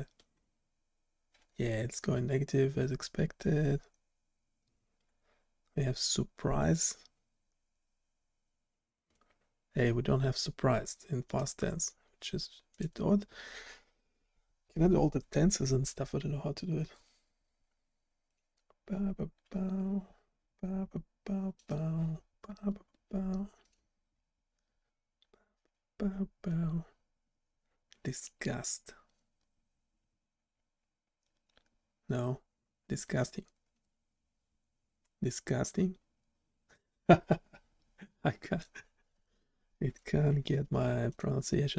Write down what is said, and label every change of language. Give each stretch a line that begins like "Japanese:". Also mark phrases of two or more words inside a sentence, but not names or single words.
English: Yeah, it's going negative as expected. We have surprise. Hey, we don't have surprised in past tense, which is a bit odd. Can I do all the tenses and stuff? I don't know how to do it. Ba ba bow, ba ba bow bow, ba ba bow, ba bow. Disgust. No, disgusting. Disgusting. I can't. It can't get my pronunciation.